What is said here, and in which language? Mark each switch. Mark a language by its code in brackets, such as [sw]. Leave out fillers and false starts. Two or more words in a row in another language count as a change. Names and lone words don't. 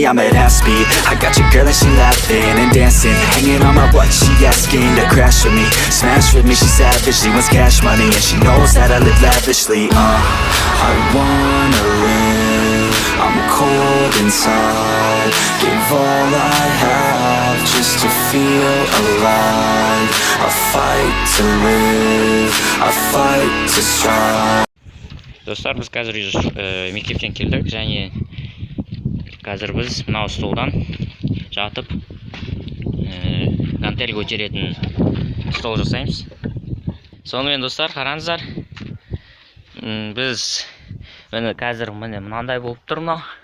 [en] I'm at half speed, I got your girl and she laughing and dancing, hanging on my butt, she asking to crash with me, smash with me, she savage, she wants cash money, and she knows that I live lavishly. I wanna live, I'm cold inside, give all I have just to feel alive. I fight to live, I fight to strive. [kk] Достар, біз қазір мектептен келдік, және қазір біз мынау столдан жатып гантель көтеретін стол жасаймыз. Сонымен достар, қараңыздар, біз қазір мынандай болып тұр мынау.